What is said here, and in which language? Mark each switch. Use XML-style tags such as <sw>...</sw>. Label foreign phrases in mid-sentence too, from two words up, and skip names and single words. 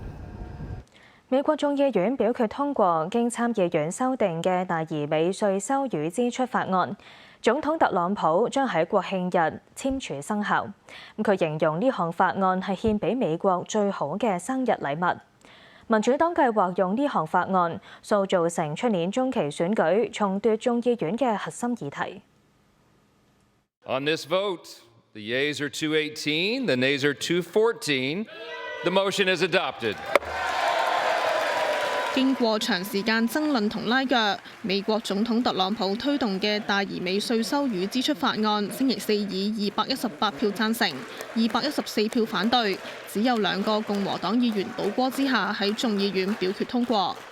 <yue>美國眾議院表決通過經參議院修訂嘅大而美稅收與支出法案，總統特朗普將喺國慶日簽署生效。佢形容呢項法案係獻俾美國最好嘅生日禮物。民主黨計劃用呢項法案塑造成出年中期選舉重奪眾議院嘅核心議題。</yue> <en>On this vote, the yeas are 218, the nays are 214. The motion is adopted.</en> <yue>經過長時間爭論同拉鋸，美國總統特朗普推動嘅大而美稅收與支出法案，星期四以218票贊成、214票反對，只有2個共和黨議員倒戈之下喺眾議院表決通過。</yue>